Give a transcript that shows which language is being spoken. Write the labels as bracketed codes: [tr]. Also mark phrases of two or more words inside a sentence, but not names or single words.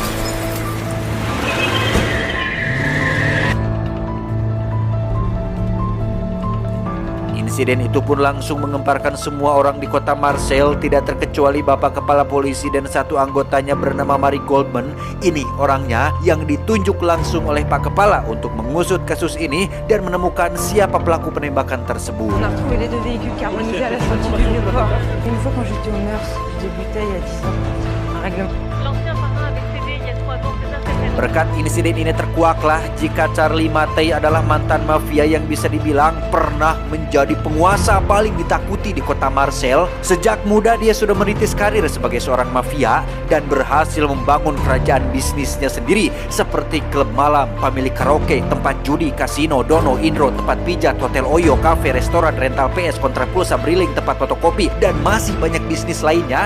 [id] Insiden itu pun langsung mengemparkan semua orang di kota Marseille, tidak terkecuali bapak kepala polisi dan satu anggotanya bernama Marie Goldman. Ini orangnya yang ditunjuk langsung oleh Pak Kepala untuk mengusut kasus ini dan menemukan siapa pelaku penembakan tersebut. [fr] On a retrouvé les deux véhicules carbonisés à la sortie du Vieux-Port. Une fois quand j'étais au Meurs, je débutais il y a 10 ans. Un règlement. L'ancien parrain avait cédé il y a 3 ans, c'est ça, c'est fait. [id] Berkat insiden ini terkuaklah jika Charlie Mattei adalah mantan mafia yang bisa dibilang pernah menjadi penguasa paling ditakuti di kota Marseille. Sejak muda dia sudah merintis karir sebagai seorang mafia dan berhasil membangun kerajaan bisnisnya sendiri seperti klub malam, pemilik karaoke, tempat judi, kasino, dono, indro, tempat pijat, hotel Oyo, kafe, restoran, rental PS, kontrapulsa, briling, tempat fotokopi, dan masih banyak bisnis lainnya.